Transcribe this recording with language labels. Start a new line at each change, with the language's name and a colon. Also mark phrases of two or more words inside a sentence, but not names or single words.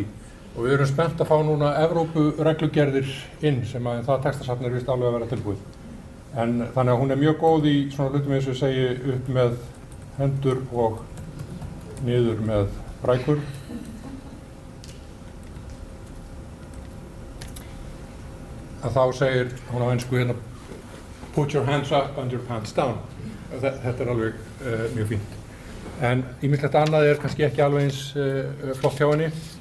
Icelandic: Og við erum spennt að fá núna Evrópureglugerðir inn sem að það textasafn er vist alveg að vera tilbúið. En þannig að hún er mjög góð í svona hlutum eins og ég segi upp með hendur og niður með brækur. Að þá segir hún á ensku hérna
English: put your hands up and your pants down.
Icelandic: Þetta er alveg mjög fínt. En ýmislegt annað er kannski ekki alveg eins flott hjá henni.